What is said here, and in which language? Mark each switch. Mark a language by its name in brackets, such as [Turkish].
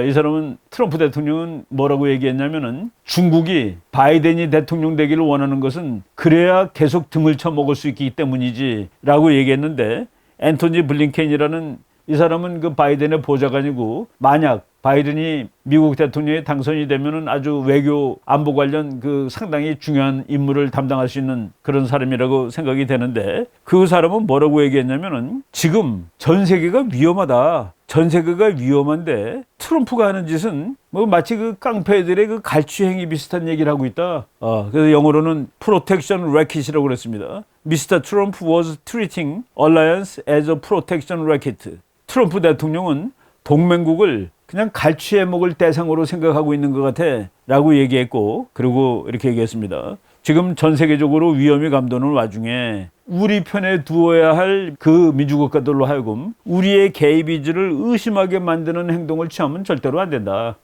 [Korean] 이 사람은 트럼프 대통령은 뭐라고 얘기했냐면은 중국이 바이든이 대통령 되기를 원하는 것은 그래야 계속 등을 쳐먹을 수 있기 때문이지 라고 얘기했는데 앤토니 블링켄이라는 이 사람은 그 바이든의 보좌관이고 만약 바이든이 미국 대통령에 당선이 되면은 아주 외교 안보 관련 그 상당히 중요한 임무를 담당할 수 있는 그런 사람이라고 생각이 되는데 그 사람은 뭐라고 얘기했냐면은 지금 전 세계가 위험하다. 전 세계가 위험한데 트럼프가 하는 짓은 뭐 마치 그 깡패들의 그 갈취행위 비슷한 얘기를 하고 있다. 그래서 영어로는 protection racket이라고 그랬습니다. [English] Mr. Trump was treating alliance as a protection racket. [Korean] 트럼프 대통령은 동맹국을 그냥 갈취해 먹을 대상으로 생각하고 있는 것 같아 라고 얘기했고 그리고 이렇게 얘기했습니다. 지금 전 세계적으로 위험이 감도는 와중에 우리 편에 두어야 할 그 민주국가들로 하여금 우리의 개입이지를 의심하게 만드는 행동을 취하면 절대로 안 된다.